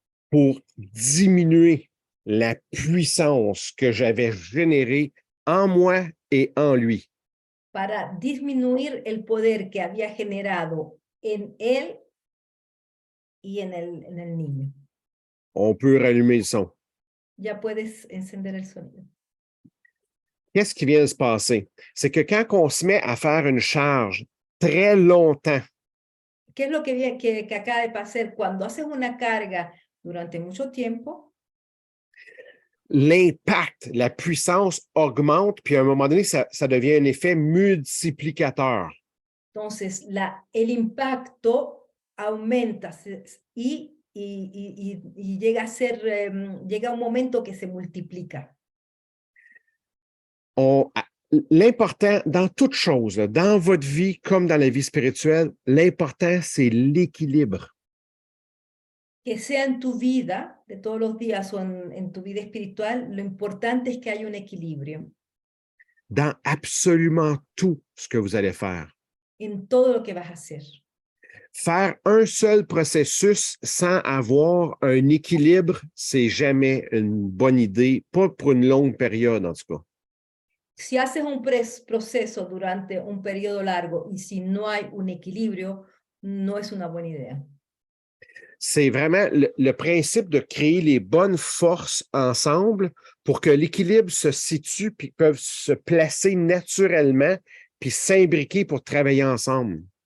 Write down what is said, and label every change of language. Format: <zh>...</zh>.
<fr>Pour diminuer la puissance que j'avais générée en moi et en lui.</fr> <es>para disminuir el poder que había generado en él y en el niño.</es> <fr>On peut rallumer le son.</fr> <es>Ya puedes encender el sonido.</es> <fr>Qu'est-ce qui vient de se passer? C'est que quand on se met à faire une charge très longtemps,</fr> <es>¿Qué es lo que acaba de pasar? Cuando haces una carga durante mucho tiempo,</es> <fr>l'impact, la puissance augmente, puis à un moment donné, ça devient un effet multiplicateur.</fr> <es>entonces el impacto aumenta y llega a ser, llega a un momento que se multiplica.</es> <fr>L'important dans toute chose, là, dans votre vie comme dans la vie spirituelle, l'important, c'est l'équilibre.</fr> <es>Que sea en tu vida, de todos los días o en tu vida espiritual, lo importante es que haya un equilibrio</es> <fr>Dans absolument tout ce que vous allez faire.</fr> <es>en todo lo que vas a hacer.</es> <fr>Faire un seul processus sans avoir un équilibre, c'est jamais une bonne idée, pas pour une longue période en tout cas.</fr> <es>Si haces un proceso durante un periodo largo y si no hay un equilibrio, no es una buena idea.</es> <fr>C'est vraiment le principe de créer les bonnes forces ensemble pour que l'équilibre se situe puis peuvent se placer naturellement puis s'imbriquer pour travailler ensemble.</fr>